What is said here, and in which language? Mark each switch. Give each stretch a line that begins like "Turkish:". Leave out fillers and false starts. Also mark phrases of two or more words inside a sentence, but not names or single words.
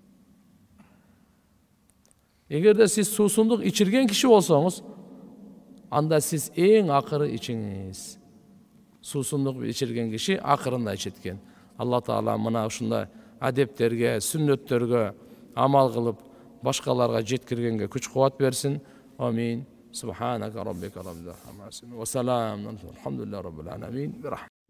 Kyrgyz: Эгерде сиз суусундук ичирген киши болсоңуз, анда сиз эң акыры ичиңиз. Суусундук ичирген киши акырында ичеткен. Алла Таала мына ушундай адептерге, сүннөттөргө амал кылып, башкаларга жеткиргенге күч кубат берсин. Амин.
Arabic: سبحانك ربك رب الحماسي وسلام. الحمد لله رب العالمين.